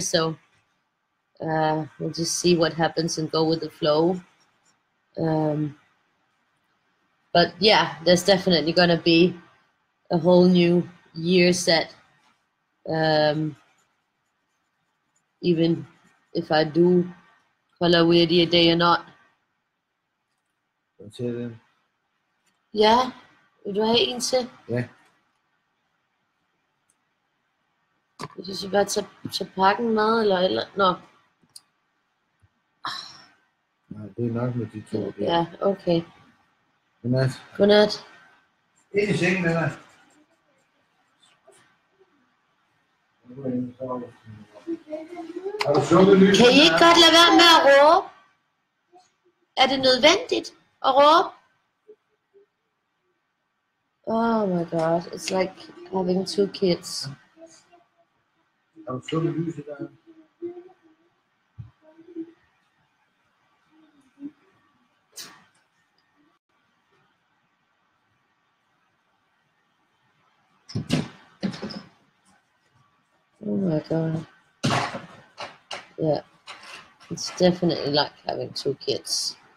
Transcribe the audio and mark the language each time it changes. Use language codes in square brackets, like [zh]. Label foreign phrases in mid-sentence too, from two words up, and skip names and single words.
[en] So we'll just see what happens and go with the flow. But yeah, there's definitely going to be a whole new year set. Even if I do color weirdie a day or not. [da] Hvad siger den? Ja, vil du have en til? Ja. Vil du så bare tage pakken med, eller? Nå. Nej, det er nok med de to. Ja, okay. Godnat. Godnat. Ind i sengen, den er. Har du slukket lyset? Kan I ikke godt lade være med at råbe? Er det nødvendigt at råbe? [en] Oh my god, it's like having 2 kids. [da] Har du slukket lyset der? [en] Oh my god. Yeah, it's definitely like having 2 kids.